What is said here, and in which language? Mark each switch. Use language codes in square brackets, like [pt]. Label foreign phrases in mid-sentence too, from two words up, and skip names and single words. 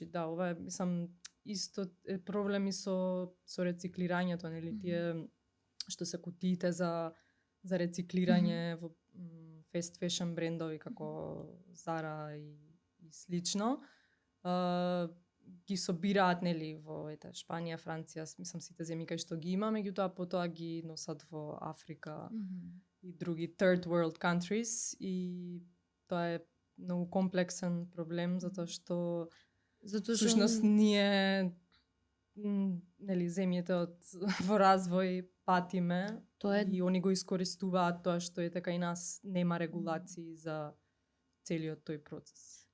[mk] Да, ова е, мислам, исто е проблеми со рециклирањето, нели, тие што се кутиите за рециклирање во [en] fast fashion [mk] брендови како Zara и слично. Ги собираат нели во Шпанија, Франција, мислам сите земји кај што ги има, меѓутоа потоа ги носат во Африка и други [en] third world countries [mk] и тоа е многу комплексен проблем затоа што всушност ние нели земјите во развој патиме и они го искористуваат тоа што кај нас нема регулации за целиот тој процес.